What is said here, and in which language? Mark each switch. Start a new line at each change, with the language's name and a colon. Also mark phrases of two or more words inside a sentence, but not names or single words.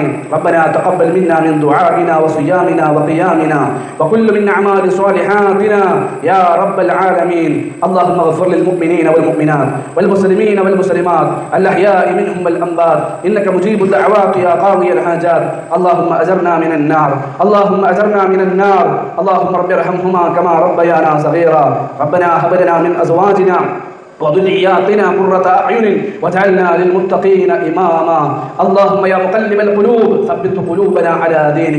Arabic: ربنا تقبل منا من دعائنا وصيامنا وقيامنا وكل من أعمال صالحاتنا يا رب العالمين. اللهم اغفر للمؤمنين والمؤمنات والمسلمين والمسلمات الأحياء منهم والأموات إنك مجيب الدعوات يا قاضي الحاجات. اللهم أجرنا من النار، اللهم أجرنا من النار. اللهم رب ارحمهما كما ربيانا صغيرا. ربنا هب لنا من أزواجنا وذرياتنا قرة أعين واجعلنا للمتقين إماما. اللهم يا مقلب القلوب ثبت قلوبنا على دينك.